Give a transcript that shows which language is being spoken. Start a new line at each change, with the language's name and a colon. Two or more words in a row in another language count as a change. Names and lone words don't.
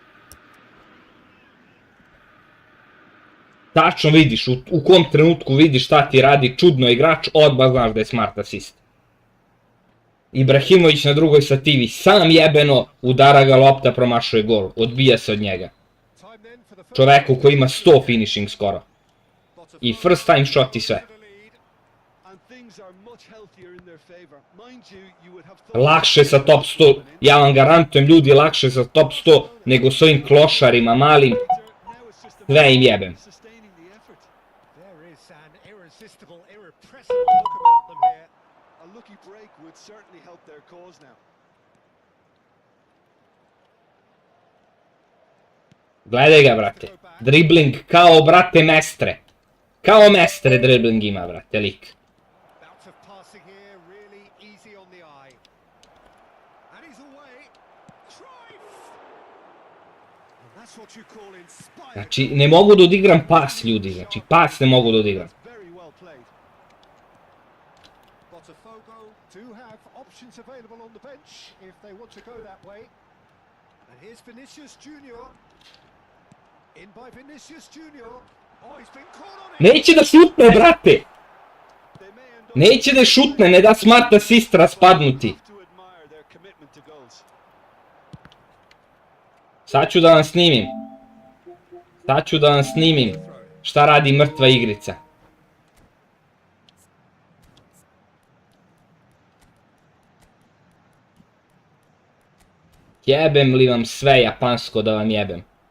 Serbian: Tačno vidiš, u kom trenutku vidiš šta ti radi čudno igrač, odmah znaš da je
English: smart assist.
Serbian: Ibrahimović na drugoj stativi, sam jebeno, udara ga lopta, promašuje gol, odbija se od njega. Čoveku koji ima 100 finishing skoro. I
English: first time shot
Serbian: i sve. Lakše sa top 100, ja vam garantujem ljudi, lakše sa top 100 nego s ovim klošarima malim. Sve im jebem.
English: There is an irresistible, irrepressible look about them here. A lucky break would certainly help their cause now.
Serbian: Gledaj ga, brate. Dribling kao, brate, mestre. Kao mestre dribling ima, brate, lik.
English: Bout of passing here, really easy on the eye. And he's away. Cruyff! And that's what you call inspired.
Serbian: Znači, ne mogu da odigram pas, ljudi. Znači, pas ne mogu da odigram.
English: Very well played. Botafogo do have options available on the bench if they want to go that way. And here's Vinicius Junior. In by Vinicius Junior. Oh, he's been caught on it.
Serbian: Neće da šutne, brate! Neće da šutne, ne da
English: smart assist
Serbian: raspadnuti.
English: To admire their commitment to goals.
Serbian: Sad ću da vam snimim. Sad ću da vam snimim šta radi mrtva igrica. Jebem li vam sve japansko da vam jebem?